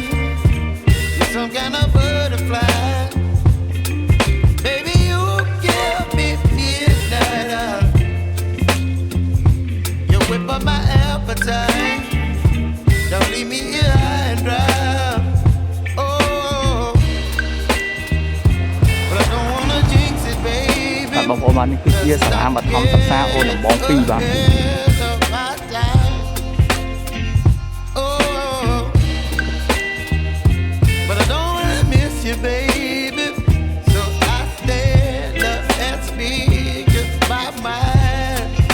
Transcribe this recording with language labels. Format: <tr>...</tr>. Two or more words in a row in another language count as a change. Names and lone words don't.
<en>You're some kind of butterfly. Baby, you give me midnight. You whip up my appetite. Don't leave me here high and dry. Oh,</en> <km>បងប្អូនបាននេះគឺជាសាលាបឋមសិក្សាអូនដំបង2បាទ</km> <en>Baby, so I stand up and speak just my mind.</en>